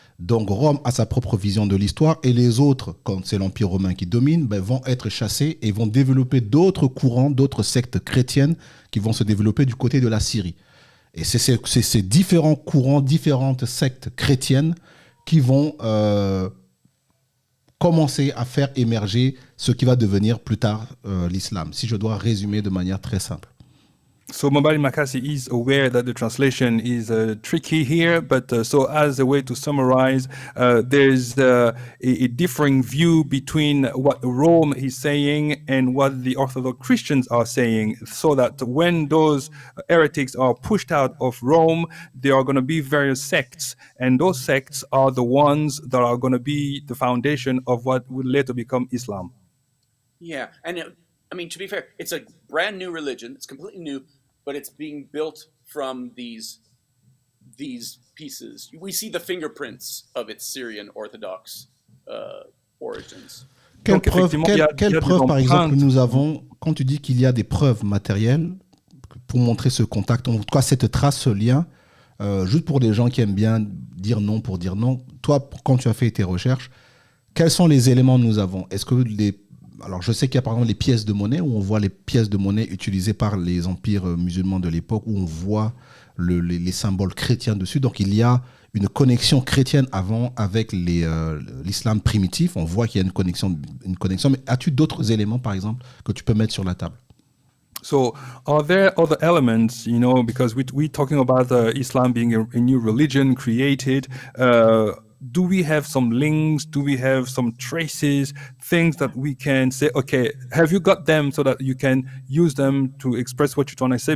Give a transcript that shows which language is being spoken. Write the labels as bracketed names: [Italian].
[French] Donc, Rome a sa propre vision de l'histoire, et les autres, quand c'est l'Empire romain qui domine, vont être chassés et vont développer d'autres courants, d'autres sectes chrétiennes qui vont se développer du côté de la Syrie. Et c'est ces différents courants, différentes sectes chrétiennes qui vont commencer à faire émerger ce qui va devenir plus tard l'islam, si je dois résumer de manière très simple. [English] So Mobali Makasi is aware that the translation is tricky here, but so as a way to summarize, there's a differing view between what Rome is saying and what the Orthodox Christians are saying, so that when those heretics are pushed out of Rome, there are going to be various sects, and those sects are the ones that are going to be the foundation of what will later become Islam. Yeah, and I mean, to be fair, it's a brand new religion. It's completely new, but it's being built from these pieces. We see the fingerprints of its Syrian Orthodox origins. [French] Quelle preuve, par exemple, nous avons, quand tu dis qu'il y a des preuves matérielles pour montrer ce contact, en tout cas cette trace, ce lien, juste pour des gens qui aiment bien dire non pour dire non, toi, quand tu as fait tes recherches, quels sont les éléments que nous avons? Est-ce que alors, je sais qu'il y a par exemple les pièces de monnaie, où on voit les pièces de monnaie utilisées par les empires musulmans de l'époque, où on voit les symboles chrétiens dessus. Donc, il y a une connexion chrétienne avant avec l'islam primitif. On voit qu'il y a une connexion. Mais as-tu d'autres éléments, par exemple, que tu peux mettre sur la table? [English] So, are there other elements, because we're talking about Islam being a new religion created? Do we have some links? Do we have some traces, things that we can say, okay, have you got them so that you can use them to express what you're trying to say?